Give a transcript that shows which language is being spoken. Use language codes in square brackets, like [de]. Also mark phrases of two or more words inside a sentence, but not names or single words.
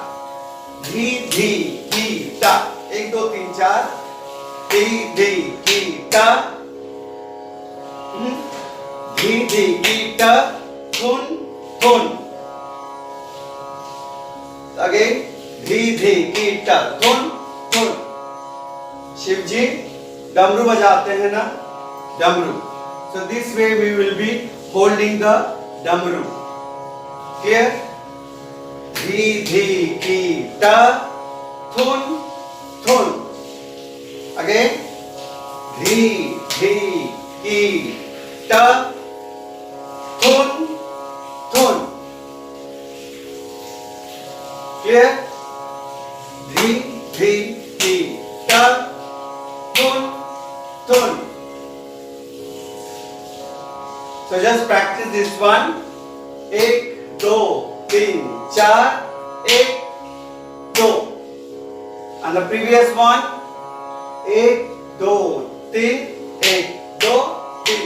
[hi] Dhi dhi ki ta. 1, 2, 3, 4. Dhi dhi ki ta. Dhi dhi ki ta. Thun thun. Again. Dhi dhi ki ta. Thun thun. शिव जी डमरू बजाते हैं ना, डमरू. [en] So this way we will be holding the डमरू. Clear? Dhi dhi ki ta. Thun thun. Again. Dhi dhi ki ta. Thun thun. Clear? Dhi dhi ki ta. Thun thun. So just practice this one. 1, 2, 3, 4. 1, 2. And the previous one. 1, 2, 3. 1, 2, 3.